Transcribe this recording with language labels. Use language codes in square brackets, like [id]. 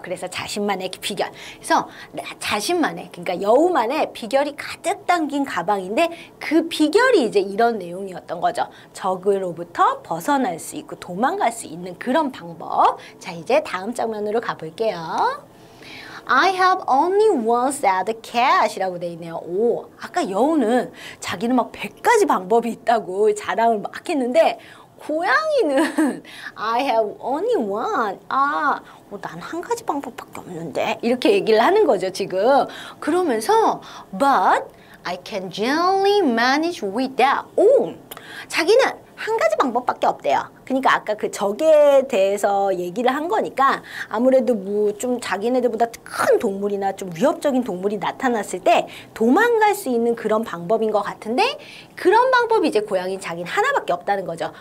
[ko] 그래서 자신만의 비결. 그래서 자신만의, 그러니까 여우만의 비결이 가득 담긴 가방인데 그 비결이 이제 이런 내용이었던 거죠. 적으로부터 벗어날 수 있고 도망갈 수 있는 그런 방법. 자, 이제 다음 장면으로 가볼게요. [en] I have only one set of cash [ko] 이라고 돼 있네요. 오, 아까 여우는 자기는 막 100가지 방법이 있다고 자랑을 막 했는데 고양이는 [en] I have only one. [ko] 난 한 가지 방법밖에 없는데 이렇게 얘기를 하는 거죠, 지금. 그러면서 [en] but I can generally manage with that. [ko] 오, 자기는 한 가지 방법밖에 없대요. 그러니까 아까 그 적에 대해서 얘기를 한 거니까 아무래도 뭐 좀 자기네들보다 큰 동물이나 좀 위협적인 동물이 나타났을 때 도망갈 수 있는 그런 방법인 것 같은데 그런 방법이 이제 고양이 자기는 하나밖에 없다는 거죠.